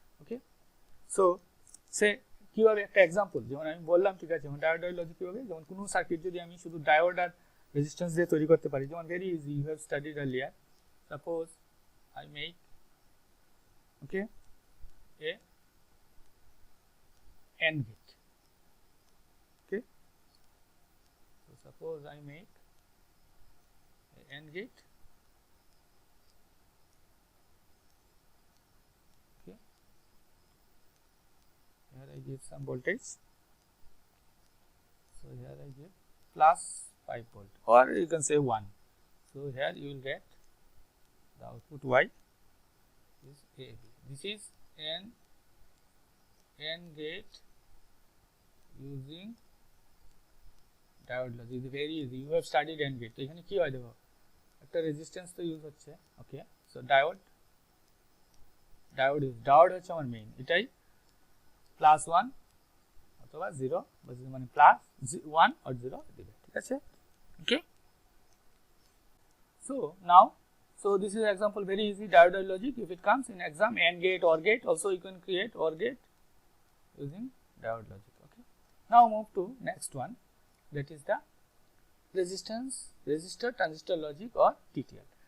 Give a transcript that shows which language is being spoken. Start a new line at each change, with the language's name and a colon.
Bangla: ওকে, so সে কীভাবে একটা example, যেমন আমি বললাম, ঠিক আছে, যেমন ডায়োড লজিক কীভাবে, যেমন কোনো সার্কিট যদি আমি শুধু ডায়োড আর রেজিস্ট্যান্স দিয়ে তৈরি করতে পারি, যেমন
English: Very easy, you have studied earlier. Suppose I make okay a AND gate. Okay, so suppose I make a AND gate. Okay, here I give some voltage, so here I give plus 5 volt, or you can say 1. So here you will get the output Y is AB. This is an AND gate using diode logic, very easy, you have studied AND gate.
Bangla: তো এখানে কি হয় দেখো, একটা resistance তো use হচ্ছে। ওকে, so diode হচ্ছে আমার মেইন, এটাই প্লাস 1 অথবা 0, মানে প্লাস 1 or 0 দিবে, ঠিক আছে।
English: Okay, so now, so this is example, very easy, diode logic. If it comes in exam, AND gate, OR gate, also you can create OR gate using diode logic. Okay, now move to next one, that is the resistor transistor logic or TTL.